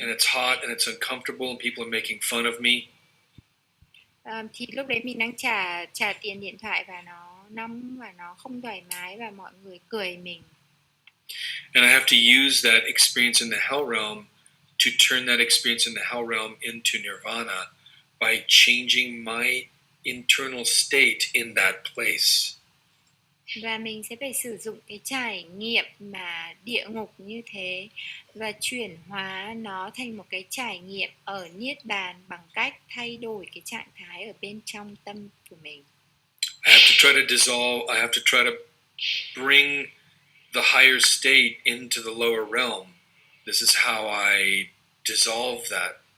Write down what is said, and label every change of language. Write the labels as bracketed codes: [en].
[en] And it's hot and it's uncomfortable and people are making fun of me. [vi] Thì lúc đấy mình đang trả tiền điện thoại và nóng và nó không thoải mái và mọi người cười mình. [en] And I have to use that experience in the hell realm to turn that experience in the hell realm into nirvana by changing my internal state in that place. [vi] Và mình sẽ phải sử dụng cái trải nghiệm mà địa ngục như thế và chuyển hóa nó thành một cái trải nghiệm ở Niết Bàn bằng cách thay đổi cái trạng thái ở bên trong tâm của mình. [en] I have to try to dissolve, I have to try to bring the higher state into the lower realm. This is how I dissolve that.